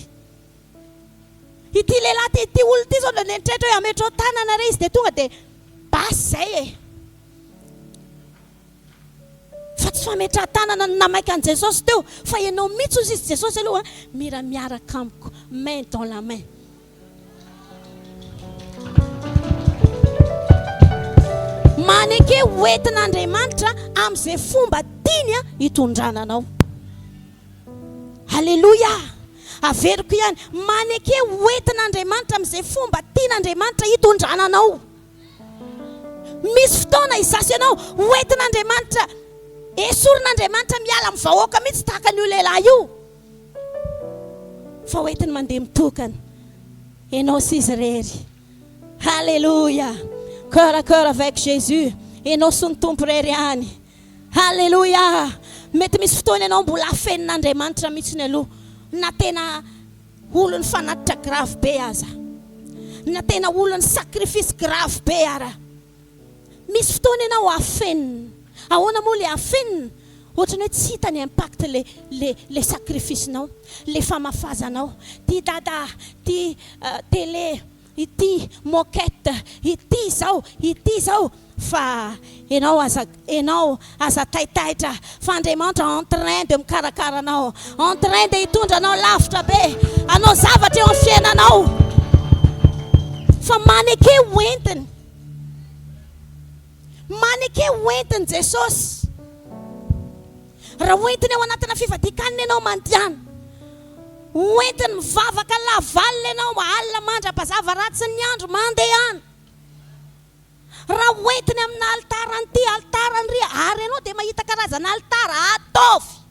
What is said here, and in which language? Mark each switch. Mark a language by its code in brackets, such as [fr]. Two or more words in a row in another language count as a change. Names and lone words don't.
[mg] Ity lehilahy ity olona ity zao nenitrehitra hoe ametrao tanana re izy dia tonga dia basy zay e. Fa tsy fametra tanana namaiky an Jesosy teo, fa ianao mihitsy ozy izy Jesosy aloha mira miaraka amiko, [fr] main dans la main. [mg] Maneke hoentin'Andriamanitra amin'izay fomba tiany hitondrananao. Halleluja. Averiko ihany, maneke hoentin'Andriamanitra amin'izay fomba tian'Andriamanitra hitondrananao. Misy fotoana izasy ianao hoentin'Andriamanitra, esorin'Andriamanitra miala amin'ny vahoaka mihitsy tahaka an'io lehilahy io. Fa hoentiny mandeha mitokana, ianao sy izy rery. [fr] Halleluja. Cœur à cœur avec Jésus. [mg] Ianao sy ny tompo rery ihany. Halleluja. Mety misy fotoana ianao mbola afenin'Andriamanitra mihitsy ny aloha, na tena olony fanatitra grave be aza, na tena olony sacrifice grave be ara. Misy fotoana ianao afenina. Ahoana moa le afenina? Ohatrany hoe tsy hita ny impact le sacrifice-nao, le famafazanao, ty dada, ty télé, ity moquette, ity zao fa enao aza taitaitra fa Andriamanitra [fr] en train de [mg] mikarakara anao, [fr] en train de [mg] hitondra anao lavitra be, anao zavatra eo amin'ny fiainanao fa maneke hoentiny Jesosy. Raha hoentiny ao anatina fivadikanina ianao mandihana, hoentiny mivavaka lavalina ianao alina mandra-pazava ratsy ny andro mandehana, raha hoentiny amina altaran'ity altaran'ry ary ianao dia mahita karazana altara ataovy.